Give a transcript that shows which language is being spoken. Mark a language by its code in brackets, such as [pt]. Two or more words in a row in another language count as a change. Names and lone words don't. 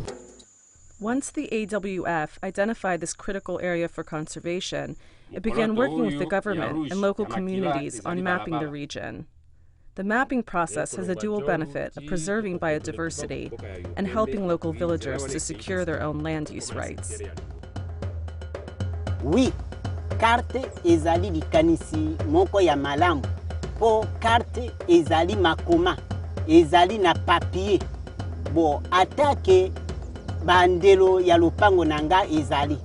[en] Once the AWF identified this critical area for conservation, it began working with the government and local communities on mapping the region. The mapping process has a dual benefit of preserving biodiversity and helping local villagers to secure their own land use rights. [ln] Oui, carte ezali likanisi moko ya malamu. Po carte ezali makoma, ezali na papier. Bo atake bandelo ya lopango nanga ezali.